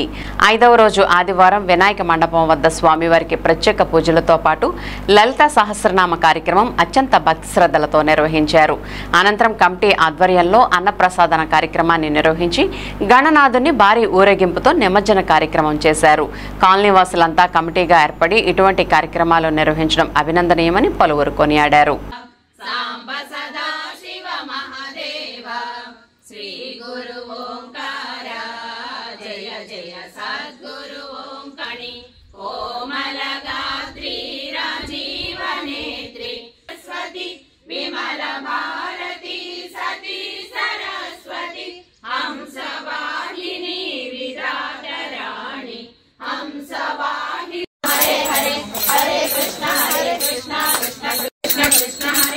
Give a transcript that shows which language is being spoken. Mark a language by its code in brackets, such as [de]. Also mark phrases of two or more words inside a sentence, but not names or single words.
[te] 5వ రోజు ఆదివారం వినాయక మండపం వద్ద స్వామివారికి ప్రత్యేక పూజలతో పాటు లలిత సహస్రనామ కార్యక్రమం అత్యంత భక్తి శ్రద్ధలతో నిర్వహించారు. అనంతరం కమిటీ ఆధ్వర్యంలో అన్నప్రసాదన కార్యక్రమాన్ని నిర్వహించి గణనాథుని భారీ ఊరేగింపుతో నిమజ్జన కార్యక్రమం చేశారు. కాలనీ వాసులంతా కమిటీగా ఏర్పడి ఇటువంటి కార్యక్రమాలు నిర్వహించడం అభినందనీయమని పలువురు కొనియాడారు. [sa] सांब सदा शिव महादेव श्री गुरु ओंकार जय जय सद्गुरु ओंकणि कोमल गात्री राजीव नेत्री सरस्वती विमल भारती सती सरस्वती हंस वाहिनी विराट राणी हंस वाहिनी हरे हरे हरे कृष्णा कृष्ण कृष्ण